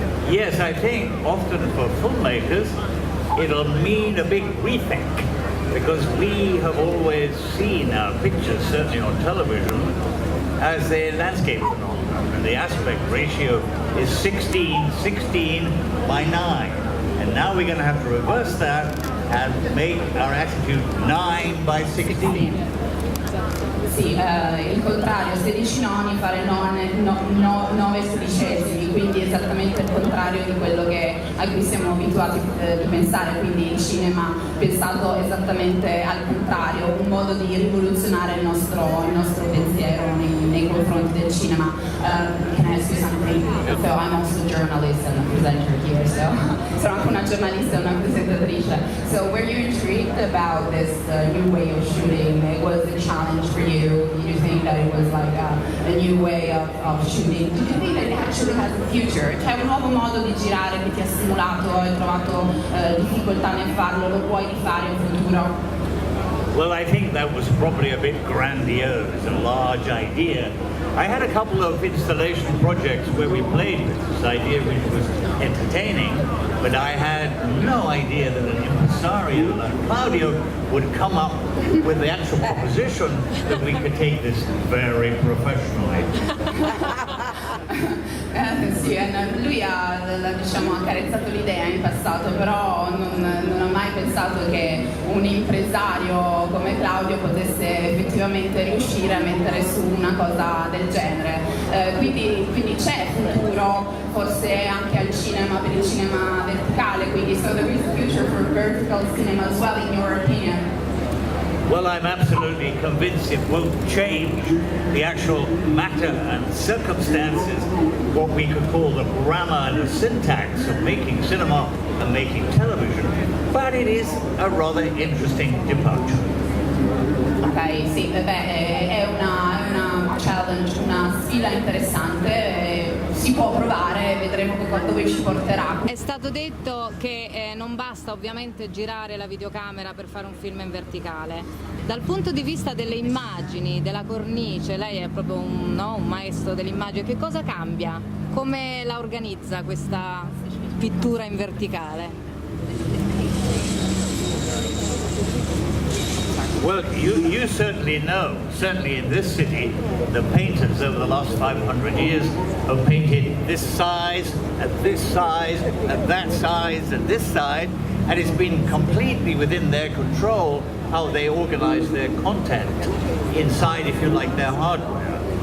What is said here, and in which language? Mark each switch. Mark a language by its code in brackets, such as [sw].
[en] Yes, I think often for filmmakers it'll mean a big rethink, because we have always seen our pictures, certainly on television, as a landscape phenomenon, and the aspect ratio is 16 by 9. And now we're going to have to reverse that and make our attitude 9 by 16. [it] Sì, il contrario, 16 noni fare 9 sedicesimi, quindi esattamente il contrario di quello a cui siamo abituati di pensare, quindi il cinema pensato esattamente al contrario, un modo di rivoluzionare il nostro pensiero nei confronti del cinema. [en] Can I ask you something? So I'm also a journalist and a presenter here, so [it] sono anche una giornalista e una presentatrice. [en] So were you intrigued about this new way of shooting? It was a challenge for you? Did you think that it was like a new way of shooting? Did you think that it actually has a future? [it] C'è un nuovo modo di girare che ti ha stimolato, hai trovato difficoltà nel farlo, lo puoi rifare in futuro? [en] Well, I think that was probably a bit grandiose, a large idea. I had a couple of installation projects where we played with this idea, which was entertaining, but I had no idea that an impresario like Claudio would come up with the actual proposition that we could take this very professionally. [it] Sì, lui ha accarezzato l'idea in passato, però non ha mai pensato che un impresario come Claudio potesse effettivamente riuscire a mettere su una cosa del genere. Quindi c'è futuro forse anche al cinema, per il cinema verticale, quindi [en] so there is a future for vertical cinema as well, in your opinion? Well, I'm absolutely convinced it will change the actual matter and circumstances, what we could call the grammar and the syntax of making cinema and making television. But it is a rather interesting departure. [it] Ok, sì, è una challenge, una sfida interessante, si può provare, vedremo dove ci porterà. È stato detto che non basta ovviamente girare la videocamera per fare un film in verticale. Dal punto di vista delle immagini, della cornice, lei è proprio un maestro dell'immagine, che cosa cambia? Come la organizza questa pittura in verticale? [en] Well, you certainly know, certainly in this city, the painters over the last 500 years have painted this size, and this size, and that size, and this side, and it's been completely within their control how they organize their content inside, if you like, their hardware.